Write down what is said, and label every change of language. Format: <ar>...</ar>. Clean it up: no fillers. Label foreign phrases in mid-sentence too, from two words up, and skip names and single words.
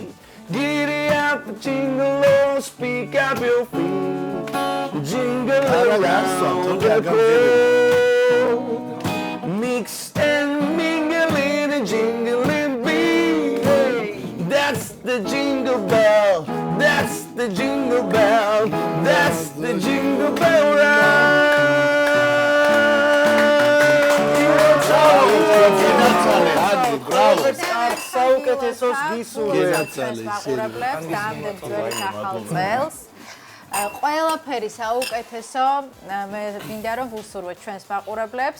<en>Giddy up, jingle all, speak up your feet, jingle around the clock. Mix and mingle in a jingling beat. That's the jingle bell. That's the jingle bell. That's the jingle bell ride.</en> <ka>საუკეთესოს გისურვებთ მაყურებლებს და ამდენ ძველი ახალ წელს. ყველაფერი საუკეთესო. მე მინდა რომ ვუსურვოთ ჩვენს მაყურებლებს.</ka>